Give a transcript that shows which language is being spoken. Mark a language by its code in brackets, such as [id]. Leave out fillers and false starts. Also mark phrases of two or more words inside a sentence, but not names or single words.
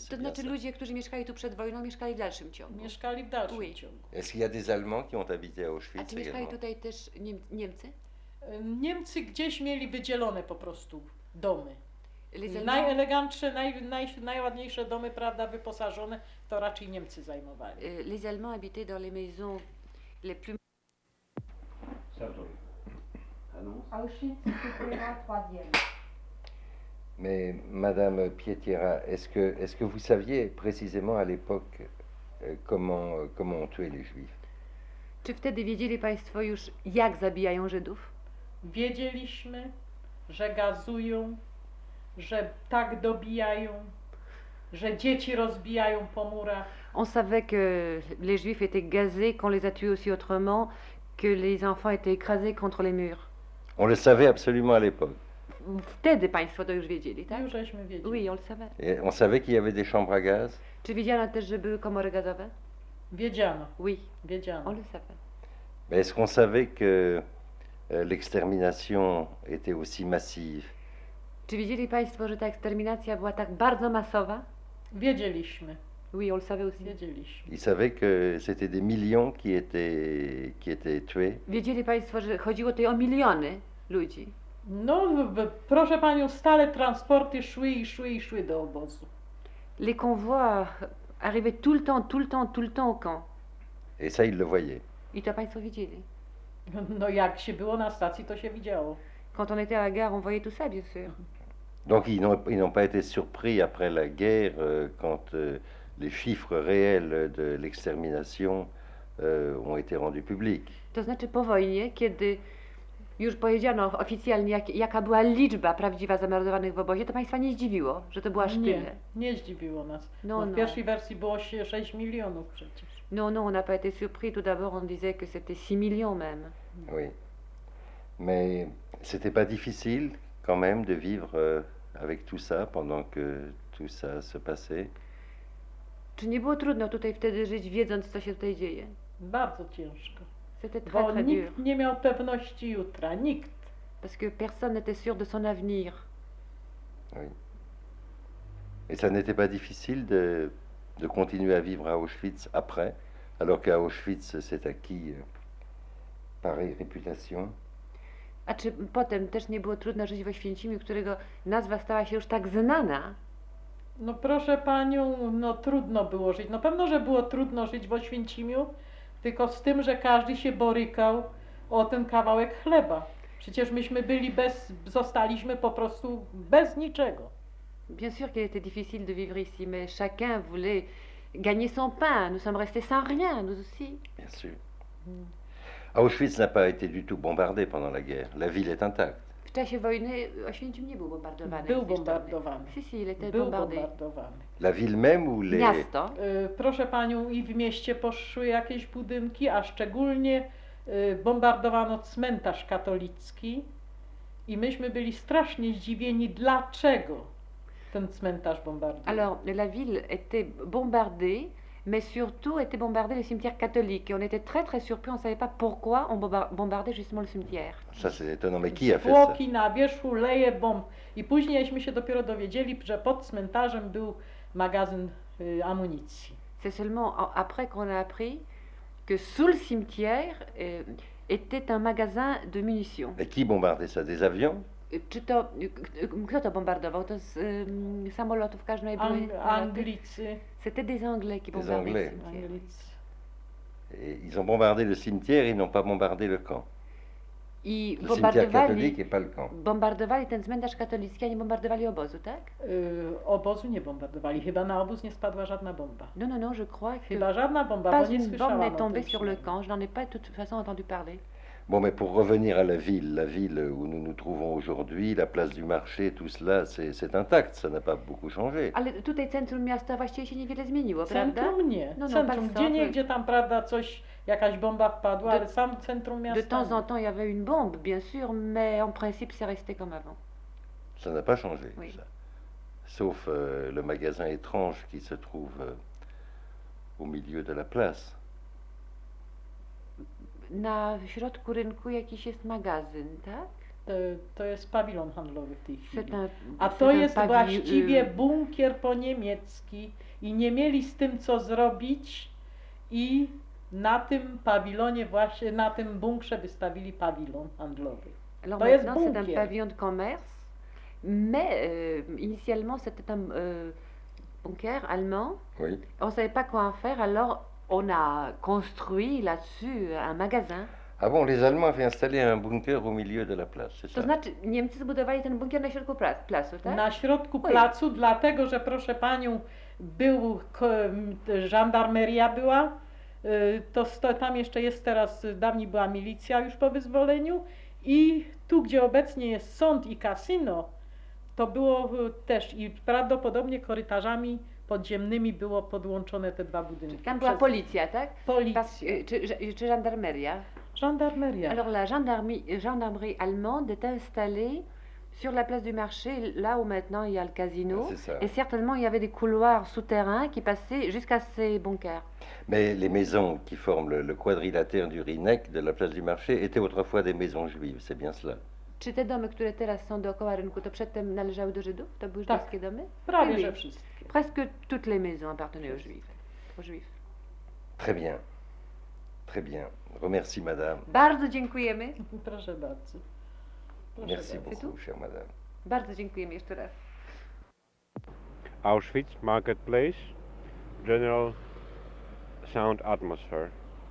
[fr] c'est [pl] To [fr] bien [pl] znaczy [fr] ça. [pl] ludzie, którzy mieszkali tu przed wojną, mieszkali w dalszym ciągu. Mieszkali w dalszym [fr] Oui. [pl] ciągu. [fr] Est-ce qu'il y a des Allemands qui ont habité à [pl] A Auschwitz czy mieszkali [fr] également? [pl] tutaj też Niemcy? Niemcy gdzieś mieli wydzielone po prostu domy. [fr] Les Allemands, [pl] Najelegantsze, najładniejsze domy, prawda, wyposażone, to raczej Niemcy zajmowali. [fr] les Allemands habitaient dans les maisons les plus... Auschwitz, c'était la troisième. Mais Madame Pietiera, est-ce que vous saviez précisément à l'époque comment on tuait les Juifs? [pl] Czy wtedy wiedzieli Państwo już, jak zabijają Żydów? Wiedzieliśmy, że gazują, że tak dobijają, że dzieci rozbijają po murach. [fr] On savait que les Juifs étaient gazés, qu'on les a tués aussi autrement, que les enfants étaient écrasés contre les murs. On le savait absolument à l'époque. [pl] Wtedy Państwo to już wiedzieli, tak? Już żeśmy wiedzieli. [fr] Oui, on le savait. Et on savait qu'il y avait des chambres à gaz. [pl] Czy wiedziano też, że były komory gazowe? Wiedziano, [fr] Oui, [pl] wiedziano. [fr] on le savait. Mais est-ce qu'on savait que l'extermination était aussi massive? [pl] Czy wiedzieli Państwo, że ta eksterminacja była tak bardzo masowa? Wiedzieliśmy, [fr] Oui, on le savait aussi. [pl] wiedzieliśmy. [fr] Ils savaient que c'était des millions qui étaient tués. [pl] Wiedzieli Państwo, że chodziło tutaj o miliony ludzi. No, proszę panią, stale transporty szły i szły i szły do obozu. [fr] Les convois arrivaient tout le temps, tout le temps, tout le temps au camp. Et ça, ils le voyaient. [pl] I to Państwo widzieli. No, jak się było na stacji, to się widziało. [fr] Quand on était à la gare, on voyait tout ça, bien sûr. Donc ils n'ont pas été surpris après la guerre quand les chiffres réels de l'extermination ont été rendus publics. [pl] To znaczy po wojnie, kiedy już powiedziano oficjalnie, jaka była liczba prawdziwa zamordowanych w obozie, to Państwa nie zdziwiło, że to było aż Nie, tyle. nie zdziwiło nas. No, No, w no. pierwszej wersji było 6 milionów przecież. [fr] Non, non, on n'a pas été surpris. Tout d'abord, on disait que c'était 6 millions même. Oui. Mais c'était pas difficile quand même de vivre avec tout ça pendant que tout ça se passait. [pl] Czy nie było trudno tutaj wtedy żyć, wiedząc, co się tutaj dzieje? Bardzo ciężko. [fr] C'était très, [pl] Bo [fr] très dur. [pl] nikt nie miał pewności jutra, nikt. [fr] Parce que personne n'était sûr de son avenir. Oui. Et ça n'était pas difficile de continuer à vivre à Auschwitz après, alors qu'à Auschwitz c'est acquis pareille réputation. [pl] A czy potem też nie było trudno żyć w Oświęcimiu, którego nazwa stała się już tak znana? No proszę panią, no trudno było żyć. No pewno, że było trudno żyć w Oświęcimiu, tylko z tym, że każdy się borykał o ten kawałek chleba. Przecież myśmy zostaliśmy po prostu bez niczego. [fr] Bien sûr qu'il était difficile de vivre ici, mais chacun voulait gagner son pain. Nous sommes restés sans rien, nous aussi. Bien sûr. Auschwitz n'a pas été du tout bombardé pendant la guerre. La ville est intacte. [pl] W czasie wojny Oświęcim nie był bombardowany. Był zniszczony. bombardowany. [fr] Si, il était [pl] Był [fr] bombardé. [pl] bombardowany. [fr] La ville même ou les... [pl] Miasto. Proszę panią, i w mieście poszły jakieś budynki, a szczególnie bombardowano cmentarz katolicki i myśmy byli strasznie zdziwieni, dlaczego ten cmentarz bombardowano. [fr] Alors, la ville était bombardée, mais surtout était bombardé le cimetière catholique. Et on était très très surpris, on ne savait pas pourquoi on bombardait justement le cimetière. Ça c'est étonnant, mais qui a fait ça? [pl] Zwłoki na wierzchu, leje bomb. I późniejśmy się dopiero dowiedzieli, że pod cmentarzem był magazyn amunicji. [fr] C'est seulement après qu'on a appris que sous le cimetière était un magasin de munitions. Et qui bombardait ça? Des avions? [pl] Czy to, kto to bombardował? To z samolotów każdej były? Anglicy. [fr] C'était des Anglais qui Des bombardaient Anglais. le cimetière. [pl] Anglicy. [fr] Et ils ont bombardé le cimetière, ils n'ont pas bombardé le camp. [pl] I [fr] Le cimetière catholique et pas le camp. [pl] bombardowali ten cmentarz katolicki, a nie bombardowali obozu, tak? Obozu nie bombardowali. Chyba na obóz nie spadła żadna bomba. [fr] Non, non, non, je crois que [pl] Chyba żadna bomba, [fr] pas [pl] bo nie [fr] une bombe [pl] słyszałam [fr] n'est [pl] o [fr] tombée [pl] tym [fr] sur le [pl] przynajmniej. [fr] camp. Je n'en ai pas de toute façon entendu parler. Bon, mais pour revenir à la ville où nous nous trouvons aujourd'hui, la place du marché, tout cela, c'est intact, ça n'a pas beaucoup changé. [pl] Ale tutaj centrum miasta właściwie się niewiele zmieniło, prawda? Centrum nie. No, no, Centrum, [fr] pas [pl] gdzie [fr] centre. [pl] niegdzie tam, prawda, coś, jakaś bomba wpadła, [fr] De- [pl] ale sam centrum miasta [fr] De temps [pl] nie. [fr] en temps, il y avait une bombe, bien sûr, mais en principe, c'est resté comme avant. Ça n'a pas changé, Oui. ça. Sauf le magasin étrange qui se trouve au milieu de la place. [pl] Na środku rynku jakiś jest magazyn, tak? To jest pawilon handlowy w tej chwili. [fr] C'est un, [pl] A [fr] c'est [pl] to [fr] un [pl] jest właściwie y, bunkier po niemiecki i nie mieli z tym co zrobić i na tym pawilonie właśnie, na tym bunkrze wystawili pawilon handlowy. [fr] Alors [pl] To jest [fr] maintenant, c'est un [pl] bunkier. [fr] pavillon de commerce, mais initialement, c'était un bunker allemand. Oui. On ne savait pas quoi en faire, alors on a construit là-dessus un magasin. Ah bon, les Allemands avaient installé un bunker au milieu de la place, c'est [pl] To [fr] ça? [pl] znaczy, Niemcy zbudowali ten bunkier na środku placu, tak? Na środku Oj. placu, dlatego że proszę panią, żandarmeria była, tam jeszcze jest teraz, dawniej była milicja już po wyzwoleniu i tu gdzie obecnie jest sąd i kasyno, to było też i prawdopodobnie korytarzami podziemnymi było podłączone te dwa budynki. Tam była policja, tak? Policja. Czy żandarmeria. Żandarmeria. [fr] Alors la gendarmerie allemande est installée sur la place du marché, là où maintenant il y a le casino. C'est ça. Et certainement il y avait des couloirs souterrains qui passaient jusqu'à ces bunkers. Mais les maisons qui forment le quadrilatère du Rinek de la place du marché étaient autrefois des maisons juives, c'est bien cela? [pl] Czy te domy, które teraz są dookoła rynku, to przedtem należały do Żydów? To były Tak. żydowskie domy? Prawie [fr] Oui, [pl] że [fr] oui. [pl] wszystkie. [fr] Presque toutes les maisons appartenaient aux Juifs. Aux Juifs. Très bien. Très bien. Remercie, madame. [pl] Bardzo dziękujemy. Proszę bardzo. Proszę [fr] Merci [pl] bardzo. [fr] beaucoup, chère madame. [pl] Bardzo dziękujemy jeszcze raz. [en] Auschwitz Marketplace, general sound atmosphere.